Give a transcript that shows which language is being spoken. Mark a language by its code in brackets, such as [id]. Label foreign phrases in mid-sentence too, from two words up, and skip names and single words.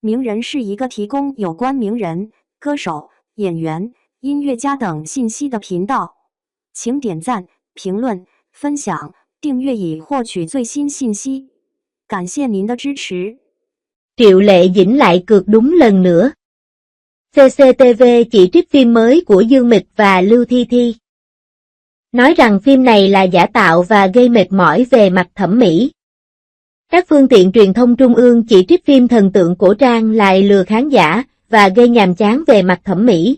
[zh] 名人是一个提供有关名人、歌手、演员、音乐家等信息的频道。请点赞、评论、分享、订阅以获取最新信息。感谢您的支持。 [vi] Triệu Lệ Dĩnh lại cược đúng lần nữa. CCTV chỉ trích phim mới của Dương Mịch và Lưu Thi Thi. Nói rằng phim này là giả tạo và gây mệt mỏi về mặt thẩm mỹ. Các phương tiện truyền thông trung ương chỉ trích phim thần tượng cổ trang lại lừa khán giả và gây nhàm chán về mặt thẩm mỹ.